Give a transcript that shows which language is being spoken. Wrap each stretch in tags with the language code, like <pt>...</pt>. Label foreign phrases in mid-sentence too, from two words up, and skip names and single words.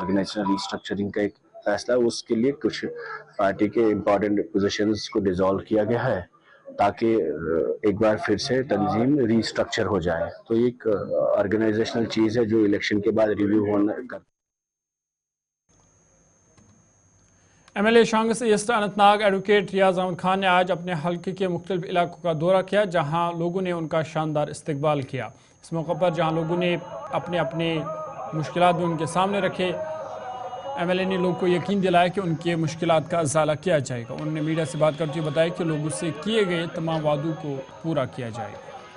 <en>organisational restructuring</en> <ur>کا ایک فیصلہ، اس کے لیے کچھ پارٹی کے</ur> <en>important positions</en> <ur>کو ڈیزالو کیا گیا ہے تاکہ ایک بار پھر سے تنظیم ری اسٹرکچر ہو جائے. تو ایک آرگنائزیشنل چیز ہے جو الیکشن کے بعد ریویو ہونا کر. MLA شانگس ایسٹ اننت ناگ ایڈوکیٹ ریاض احمد خان نے آج اپنے حلقے کے مختلف علاقوں کا دورہ کیا جہاں لوگوں نے ان کا شاندار استقبال کیا. اس موقع پر جہاں لوگوں نے اپنے مشکلات بھی ان کے سامنے رکھے، MLA نے لوگوں کو یقین دلایا کہ ان کے مشکلات کا ازالہ کیا جائے گا. انہوں نے میڈیا سے بات کرتے ہوئے بتایا کہ لوگوں سے کیے گئے تمام وعدوں کو پورا کیا جائے گا.</ur>